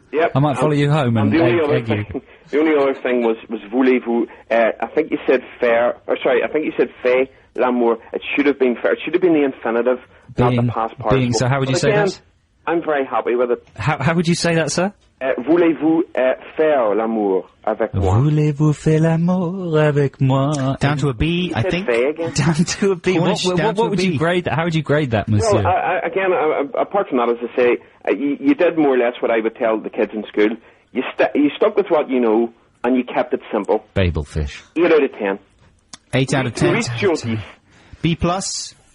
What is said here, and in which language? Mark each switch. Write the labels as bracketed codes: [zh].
[en] Yep. I might follow you home and egg you. The only other thing was voulez-vous. I think you said faire, I think you said [fr] fait l'amour. [en] It should have been faire. It should have been the infinitive, not the past participle. So how would you say that? I'm very happy with it. How would you say that, sir? [fr] Voulez-vous faire l'amour avec moi? Voulez-vous faire l'amour avec moi? [en] Down to a B, I think. Down to a B. What would you grade that? How would you grade that, monsieur? Well, again, apart from that, as I say, you did more or less what I would tell the kids in school. You stuck with what you know, and you kept it simple. Babelfish. 8 out of 10. 8 out of 10. B plus.